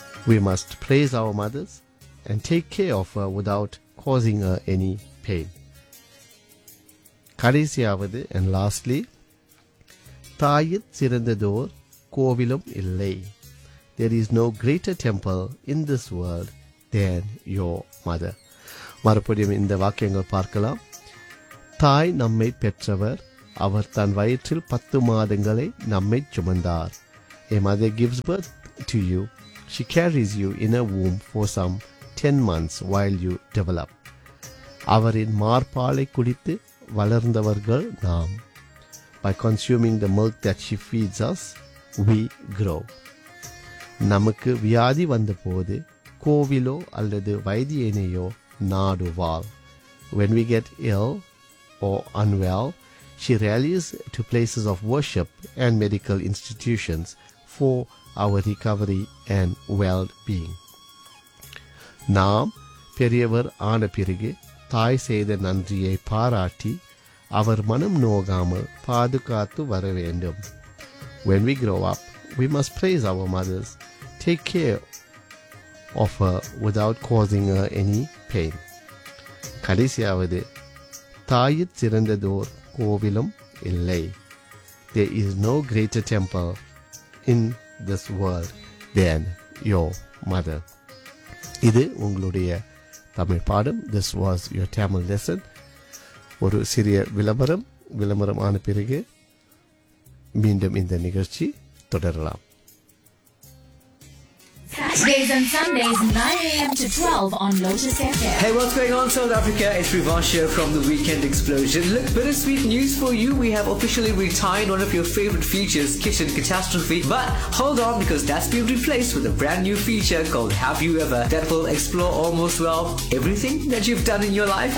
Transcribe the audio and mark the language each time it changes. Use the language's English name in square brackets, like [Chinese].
[English] We must praise our mothers and take care of her without causing her any pain. [Tamil] Kadaisiyavadu [English] and lastly, [Tamil] thaayin sirandador kovilum illai. [English] There is no greater temple in this world than your mother. [Tamil] மறுபடியும் இந்த வாக்கியங்கள் பார்க்கலாம். தாய் நம்மை பெற்றவர், அவர் தன் வயிற்றில் 10 மாதங்களை நம்மை சுமந்தார். [English] A mother gives birth to you. She carries you in a womb for some 10 months while you develop. [Tamil] அவரின் மார்பாலை குடித்து வளர்ந்தவர்கள் நாம். [English] By consuming the milk that she feeds us, we grow. [Tamil] நமக்கு வியாதி வந்தபோது கோவிலோ அல்லது வைத்தியனையோ நாடுவாள். [English] When we get ill or unwell, she rallies to places of worship and medical institutions for our recovery and well-being. [Tamil] நாம் பெரியவர் ஆன பிறகு தாய் செய்த நன்றியை பாராட்டி அவர் மனம் நோகாமல் பாதுகாத்து வர வேண்டும். [English] When we grow up, we must praise our mothers. Take care of her without causing her any pain. [Tamil] கடைசியாவது, தாயிற் சிறந்ததோர் கோவிலும் இல்லை. [English] There is no greater temple in this world than your mother. [Tamil] இது உங்களுடைய தமிழ் பாடம். [English] This was your Tamil lesson. [Tamil] ஒரு சிறிய விளம்பரம். விளம்பரம் ஆன பிறகு மீண்டும் இந்த நிகழ்ச்சி தொடரலாம். [English] Yeah. Weekdays and Sundays, 9 a.m. to 12 on Lotus FM. Hey, what's going on, South Africa? It's Rivash here from the Weekend Explosion. Look, bittersweet news for you. We have officially retired one of your favorite features, Kitchen Catastrophe. But hold on, because that's been replaced with a brand new feature called Have You Ever that will explore almost, well, everything that you've done in your life.